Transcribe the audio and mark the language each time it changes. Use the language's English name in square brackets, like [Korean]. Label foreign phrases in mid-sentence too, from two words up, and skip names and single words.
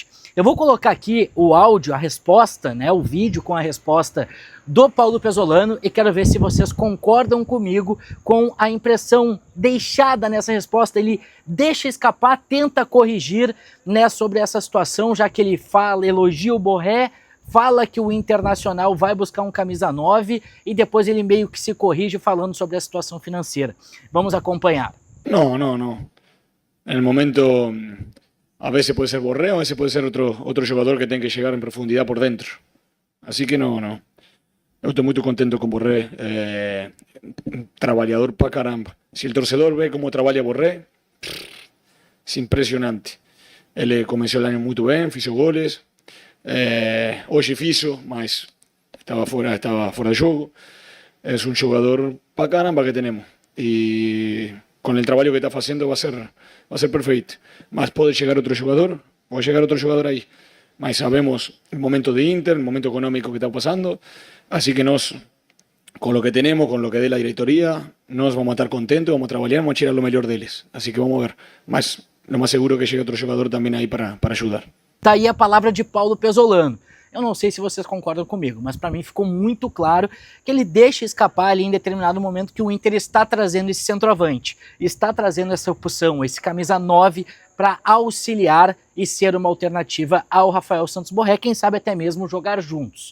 [Portuguese] Eu vou colocar aqui o áudio, a resposta, né, o vídeo com a resposta do Paulo Pesolano e quero ver se vocês concordam comigo com a impressão deixada nessa resposta. Ele deixa escapar, tenta corrigir, né, sobre essa situação, já que ele fala, elogia o Borré, fala que o Internacional vai buscar um camisa 9 e depois ele meio que se corrige falando sobre a situação financeira. Vamos acompanhar. [Spanish] No. En el momento, a veces puede ser Borré, a veces puede ser otro jugador que tenga que llegar en profundidad por dentro. Así que no. [Portuguese] Eu estou muito contente com o Borré, trabalhador pra caramba. Se o torcedor vê como trabalha Borré, é impressionante. Ele começou o ano muito bem, fez goles, hoje fez, mas estava fora de jogo. É um jogador pra caramba que temos. E com o trabalho que está fazendo vai ser perfeito. Mas pode chegar outro jogador, aí. [Spanish] Mas sabemos el momento de Inter, el momento económico que está pasando, así que nos, con lo que tenemos, con lo que dé la directoría, nos vamos a estar contentos, vamos a trabajar, vamos a tirar lo mejor deles. Así que vamos a ver, mas lo más seguro que llegue otro jugador también ahí para ayudar. [Portuguese] Tá aí a palavra de Paulo Pesolano. Eu não sei se vocês concordam comigo, mas para mim ficou muito claro que ele deixa escapar ali em determinado momento que o Inter está trazendo esse centroavante, está trazendo essa opção, esse camisa 9 para auxiliar e ser uma alternativa ao Rafael Santos Borré, quem sabe até mesmo jogar juntos.